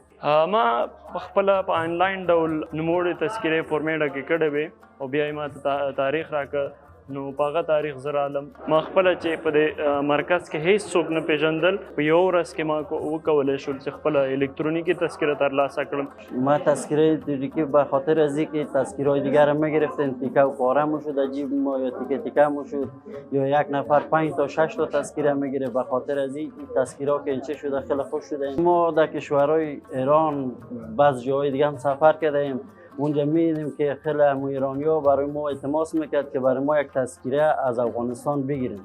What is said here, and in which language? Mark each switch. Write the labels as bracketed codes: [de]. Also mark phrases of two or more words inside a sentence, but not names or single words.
[ps] ما پخپله په آنلاین ډول نوموړې تذکرې فورمیټه کې کړې وې او بیا یې ما ته تاریخ راکړه. نو په هغه تاریخ زه رالم. ما خپله چې په دې مرکز کې هیڅ څوک نه پېژندل، په یوه ورځ کې ما وکولی شول چې خپله الکترونیکي تذکره ترلاسه کړم. [fa] ما تذکره دیگه به خاطر از اینکه تذکره‌های دیگر رو می‌گرفتیم، تیکه و پاره می‌شد عجیب ما، یا تیکه تیکه می‌شد، یا یک نفر 5 تا 6 تا تذکره می‌گیره. به خاطر از این تذکره‌ها که اینچه شده خیلی خوش شده. ما در کشورهای ایران بعض جاهای دیگه هم سفر کردیم، اونجا می‌دیدیم که خیلی ایرانی‌ها برای ما التماس میکرد که برای ما یک تذکره از افغانستان بگیریم.